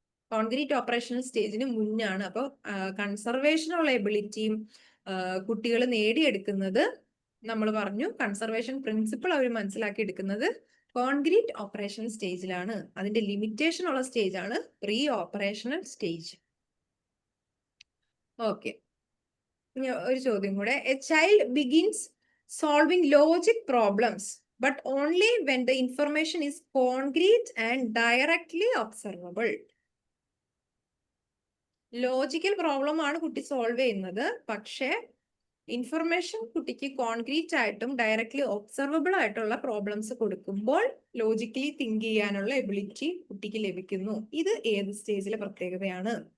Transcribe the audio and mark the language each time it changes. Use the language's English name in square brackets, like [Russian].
[Malayalam] Concrete operational സ്റ്റേജിന് മുന്നാണ്. അപ്പോൾ കൺസർവേഷനുള്ള എബിലിറ്റിയും കുട്ടികൾ നേടിയെടുക്കുന്നത് നമ്മൾ പറഞ്ഞു, കൺസർവേഷൻ പ്രിൻസിപ്പിൾ അവർ മനസ്സിലാക്കി എടുക്കുന്നത് കോൺക്രീറ്റ് ഓപ്പറേഷണൽ സ്റ്റേജിലാണ്. അതിന്റെ ലിമിറ്റേഷൻ ഉള്ള സ്റ്റേജ് ആണ് പ്രീ ഓപ്പറേഷണൽ സ്റ്റേജ്. ഓക്കെ, ഒരു ചോദ്യം കൂടെ. [English] A child begins solving logic problems but only when the information is concrete and directly observable. [Malayalam] Logical problem ആണ് കുട്ടി സോൾവ് ചെയ്യുന്നത്, പക്ഷേ ഇൻഫർമേഷൻ കുട്ടിക്ക് കോൺക്രീറ്റ് ആയിട്ടും ഡയറക്ട്ലി ഒബ്സർവബിൾ ആയിട്ടുള്ള പ്രോബ്ലംസ് കൊടുക്കുമ്പോൾ ലോജിക്കലി തിങ്ക് ചെയ്യാനുള്ള എബിലിറ്റി കുട്ടിക്ക് ലഭിക്കുന്നു. ഇത് ഏത് സ്റ്റേജിലെ പ്രത്യേകതയാണ്?